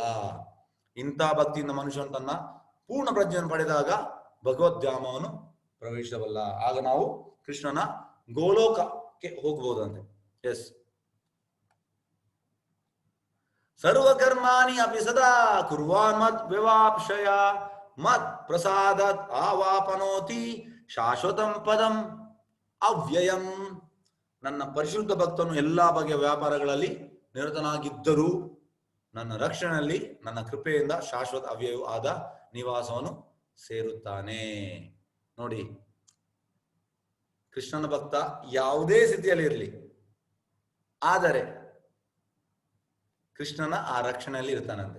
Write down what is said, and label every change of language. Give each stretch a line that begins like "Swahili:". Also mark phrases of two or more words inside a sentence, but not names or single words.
Kannada: ಇಂಥ ಭಕ್ತಿಯಿಂದ ಮನುಷ್ಯನು ತನ್ನ ಪೂರ್ಣ ಪ್ರಜ್ಞೆಯನ್ನು ಪಡೆದಾಗ ಭಗವದ್ಧಾಮವನ್ನು ಪ್ರವೇಶಿಸಬಲ್ಲ. ಆಗ ನಾವು ಕೃಷ್ಣನ ಗೋಲೋಕಕ್ಕೆ ಹೋಗಬಹುದಂತೆ. ಎಸ್.
Sanskrit: ಸರ್ವಕರ್ಮಾಣಿ ಅಪಿ ಸದಾ ಕುರ್ವಾನ್ ಮತ್ ವಿವಾಪ್ಷಯ ಮತ್ ಪ್ರಸಾದತ್ ಆವಾಪನೋತಿ ಶಾಶ್ವತಂ ಪದಂ ಅವ್ಯಯಂ.
Kannada: ನನ್ನ ಪರಿಶುದ್ಧ ಭಕ್ತನು ಎಲ್ಲಾ ಬಗೆಯ ವ್ಯಾಪಾರಗಳಲ್ಲಿ ನಿರತನಾಗಿದ್ದರೂ ನನ್ನ ರಕ್ಷಣೆಯಲ್ಲಿ ನನ್ನ ಕೃಪೆಯಿಂದ ಶಾಶ್ವತ ಅವ್ಯಯವೂ ಆದ ನಿವಾಸವನ್ನು ಸೇರುತ್ತಾನೆ. ನೋಡಿ, ಕೃಷ್ಣನ ಭಕ್ತ ಯಾವುದೇ ಸ್ಥಿತಿಯಲ್ಲಿ ಇರಲಿ, ಆದರೆ ಕೃಷ್ಣನ ಆ ರಕ್ಷಣೆಯಲ್ಲಿ ಇರ್ತಾನಂತೆ.